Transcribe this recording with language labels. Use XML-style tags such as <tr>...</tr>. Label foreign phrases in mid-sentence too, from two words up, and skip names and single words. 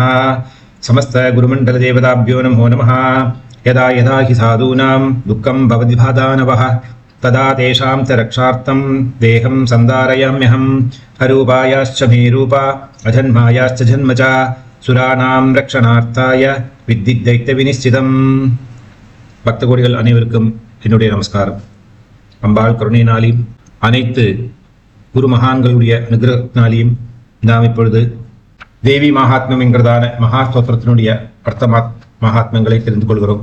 <sa>समस्त गुरुमण्डलदेवताभ्यो नमो नमः. यदा यदा हि साधूनां दुःखं भवति बाधानवः तदा तेषां च रक्षार्थं देहं सन्धारयाम्यहम्. अरूपायाश्च मे रूपा अजन्मायाश्च जन्म च सुराणां रक्षणार्थाय विद्युदैत्यविनिश्चितम्.</sa> <ta>பக்த கோடிகள் அனைவருக்கும் என்னுடைய நமஸ்காரம். அம்பாள் கருணையினாலையும் அனைத்து குரு மகான்களுடைய அனுகிரகத்தினாலையும் நாம் இப்பொழுது தேவி மகாத்மியம் என்கிறதான மகா ஸ்தோத்திரத்தினுடைய அர்த்த மகாத்மியங்களை தெரிந்து கொள்கிறோம்.</ta>